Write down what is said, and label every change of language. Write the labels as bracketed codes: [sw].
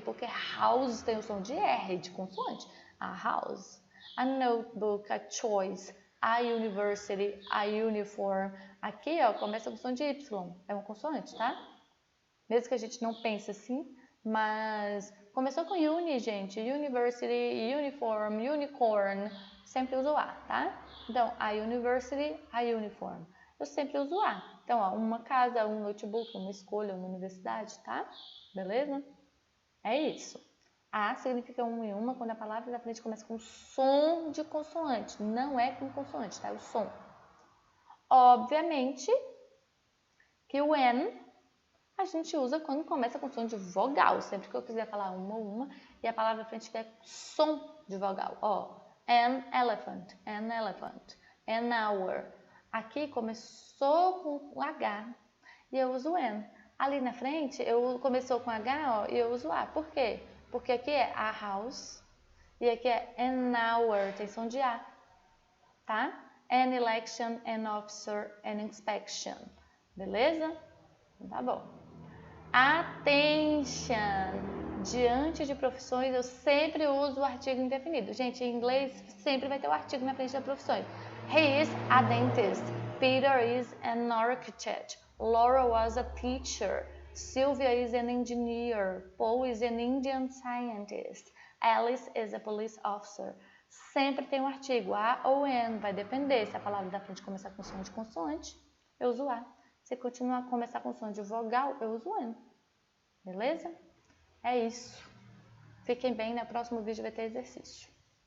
[pt] Porque house tem o som de R, de consoante. [en] A house. A notebook, a choice, a university, a uniform. [pt] Aqui, ó, começa com som de Y. É uma consoante, tá? Mesmo que a gente não pense assim, mas começou com uni, gente. [en] University, uniform, unicorn. [pt] Sempre uso a, tá? Então, [en] a university, a uniform. [pt] Eu sempre uso a. Então, ó, uma casa, um notebook, uma escolha, uma universidade, tá? Beleza? É isso. A significa um e uma quando a palavra da frente começa com som de consoante. Não é com consoante, tá? É o som. Obviamente que o N a gente usa quando começa com som de vogal. Sempre que eu quiser falar uma, e a palavra da frente tiver som de vogal. [en] Ó, an elephant, an hour. [pt] Aqui começou com H e eu uso an. Ali na frente, começou com H, ó, e eu uso A. Por quê? Porque aqui é [en] a house [pt] e aqui é [en] an hour, [pt] tem som de A, tá? [en] An election, an officer, an inspection. [pt] Beleza? Tá bom. [en] Attention! [pt] Diante de profissões, eu sempre uso o artigo indefinido. Gente, em inglês sempre vai ter o artigo na frente das profissões. [en] He is a dentist. Peter is an architect. Laura was a teacher. Sylvia is an engineer. Paul is an Indian scientist. Alice is a police officer. [pt] Sempre tem um artigo, a ou an, vai depender. Se a palavra da frente começar com som de consoante, eu uso a. Se continuar a começar com som de vogal, eu uso an. Beleza? É isso. Fiquem bem, no próximo vídeo vai ter exercício.